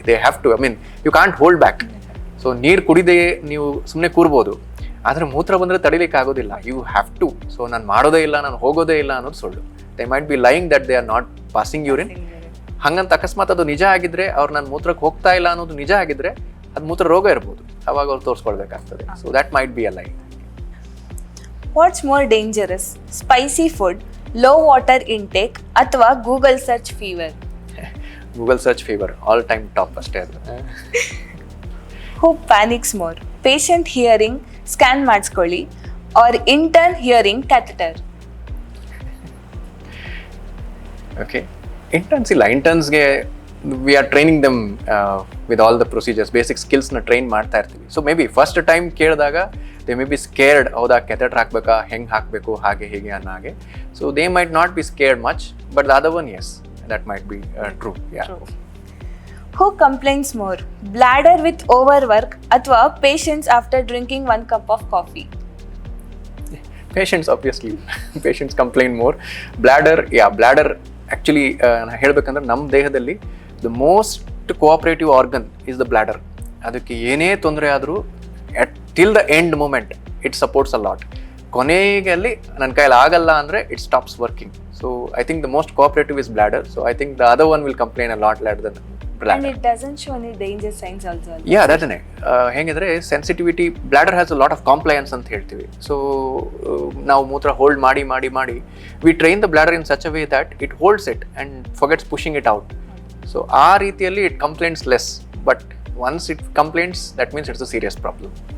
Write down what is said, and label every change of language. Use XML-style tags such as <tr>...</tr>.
<en>They have to, I mean, you can't hold back.</en> <kn>So ನೀರು ಕುಡಿದೇ ನೀವು ಸುಮ್ಮನೆ ಕೂರ್ಬೋದು, ಆದರೆ ಮೂತ್ರ ಬಂದರೆ ತಡಿಲಿಕ್ಕೆ ಆಗೋದಿಲ್ಲ.</kn> <en>You have to.</en> <kn>ಸೊ ನಾನು ಮಾಡೋದೇ ಇಲ್ಲ, ನಾನು ಹೋಗೋದೇ ಇಲ್ಲ ಅನ್ನೋದು ಸುಳ್ಳು.</kn> <en>They might be lying that they are not passing urine.</en> <kn>ಹಂಗಂತ ಅಕಸ್ಮಾತ್ ಅದು ನಿಜ ಆಗಿದ್ರೆ, ಅವ್ರು ನಾನು ಮೂತ್ರಕ್ಕೆ ಹೋಗ್ತಾ ಇಲ್ಲ ಅನ್ನೋದು ನಿಜ ಆಗಿದ್ರೆ ಅದು ಮೂತ್ರ ರೋಗ ಇರ್ಬೋದು, ಅವಾಗ ಅವ್ರು ತೋರಿಸ್ಕೊಳ್ಬೇಕಾಗ್ತದೆ.</kn> <en>So that might be a lie. What's more dangerous, spicy food, low water intake ಅಥವಾ Google search fever? Google search fever all time top</en> <kn>ಅಷ್ಟೇ ಅದು.</kn> <en>Who panics more, patient hearing scan ಮಾಡಿಸ್ಕೊಳ್ಳಿ or intern hearing catheter?</en> <kn>Okay, interns ಇಲ್ಲ.</kn> <en>ಇಂಟರ್ನ್ಸ್ಗೆ we are training them with all the procedures, basic ಸ್ಕಿಲ್ಸ್ನ train</en> <kn>ಮಾಡ್ತಾ ಇರ್ತೀವಿ. So may be first time ಕೇಳಿದಾಗ</kn> <en>they may be scared,</en> <kn>ಹೌದಾ catheter ಹಾಕ್ಬೇಕಾ, ಹೆಂಗೆ ಹಾಕಬೇಕು, ಹಾಗೆ ಹೀಗೆ ಅನ್ನೋ ಹಾಗೆ.</kn> <en>So they might not be scared much, but the other one is, that might be true. Who complains more, bladder with overwork ಅಥವಾ patients after drinking 1 cup of coffee? Patients, obviously. Patients complain more. Bladder actually</en> <kn>ಹೇಳಬೇಕಂದ್ರೆ ನಮ್ಮ ದೇಹದಲ್ಲಿ</kn> <en>The most cooperative organ is the bladder.</en> <kn>ಅದಕ್ಕೆ ಏನೇ ತೊಂದರೆ ಆದರೂ</kn> <en>Till the end moment it supports a lot.</en> <kn>ಕೊನೆಯಲ್ಲಿ ನನ್ನ ಕೈಯಲ್ಲಿ ಆಗಲ್ಲ ಅಂದರೆ</kn> <en>It stops working. So I think the most cooperative is bladder. So I think the other one will complain a lot louder than And bladder. it doesn't show any danger signs also. Yeah, that's ಹೆಂಗಿದ್ರೆ sensitivity bladder has a lot of compliance</en> <kn>ಅಂತ ಹೇಳ್ತೀವಿ.</kn> <en>so</en> <kn>ನಾವು ಮೂತ್ರ hold ಮಾಡಿ ಮಾಡಿ</kn> <en>ಮಾಡಿ we train the bladder in such a way that it holds it and forgets pushing it out. So</en> <kn>ಆ ರೀತಿಯಲ್ಲಿ</kn> <en>It complaints less, but once it complaints that means it's a serious problem.</en>